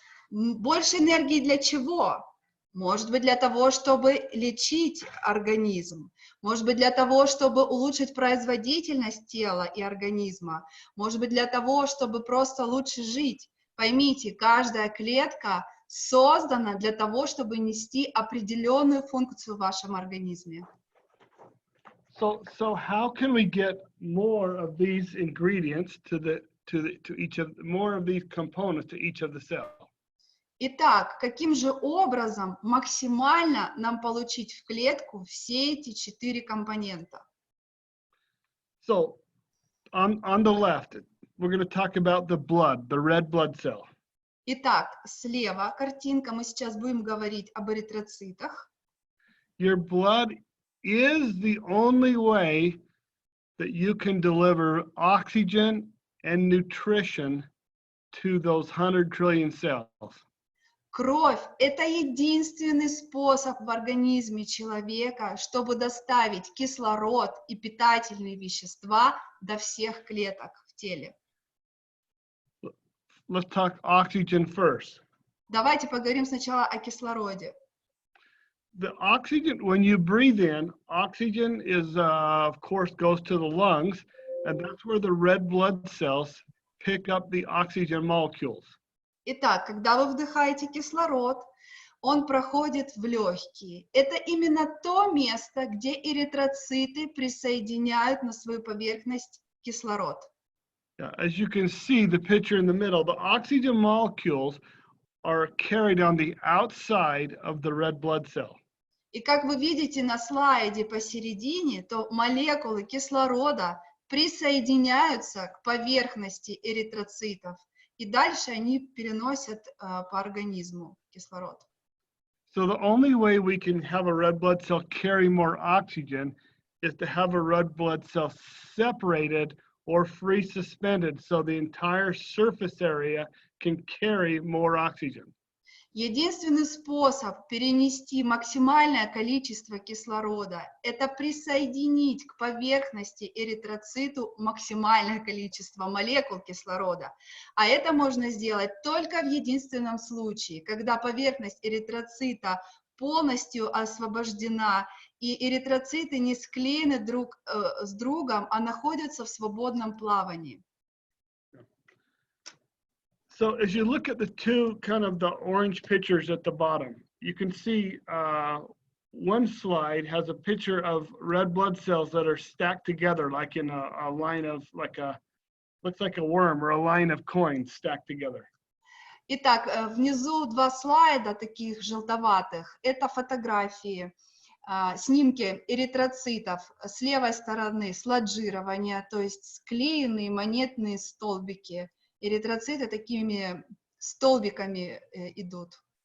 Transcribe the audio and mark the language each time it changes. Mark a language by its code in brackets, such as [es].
[ru] Больше энергии для чего? может быть для того, чтобы лечить организм, может быть для того, чтобы улучшить производительность тела и организма, может быть для того, чтобы просто лучше жить. Поймите, каждая клетка создана для того, чтобы нести определенную функцию в вашем организме. [en] So how can we get more of these ingredients to each of more of these components to each of the cells? [ru] Итак, каким же образом максимально нам получить в клетку все эти 4 компонента? [en] So on the left, we're going to talk about the blood, the red blood cell. [ru] Итак, слева картинка, мы сейчас будем говорить об эритроцитах. [en] Your blood is the only way that you can deliver oxygen and nutrition to those 100 trillion cells. [ru] Кровь – это единственный способ в организме человека, чтобы доставить кислород и питательные вещества до всех клеток в теле. [en] Let's talk oxygen first. [ru] Давайте поговорим сначала о кислороде. [en] The oxygen, when you breathe in, oxygen is, of course, goes to the lungs, and that's where the red blood cells pick up the oxygen molecules. [ru] Итак, когда вы вдыхаете кислород, он проходит в легкие. Это именно то место, где эритроциты присоединяют на свою поверхность кислород. [en] As you can see, the picture in the middle, the oxygen molecules are carried on the outside of the red blood cell. [ru] И как вы видите на слайде посередине, то молекулы кислорода присоединяются к поверхности эритроцитов, и дальше они переносят по организму кислород. [en] So the only way we can have a red blood cell carry more oxygen is to have a red blood cell separated or free suspended so the entire surface area can carry more oxygen. [ru] Единственный способ перенести максимальное количество кислорода – это присоединить к поверхности эритроциту максимальное количество молекул кислорода. А это можно сделать только в единственном случае, когда поверхность эритроцита полностью освобождена, и эритроциты не склеены друг с другом, а находятся в свободном плавании. [en] So as you look at the two kind of the orange pictures at the bottom, you can see one slide has a picture of red blood cells that are stacked together like in a line of looks like a worm or a line of coins stacked together. [ru] Итак, внизу два слайда таких желтоватых. Это фотографии, снимки эритроцитов. С левой стороны сладжирование, то есть склеенные монетные столбики. Эритроциты такими столбиками идут.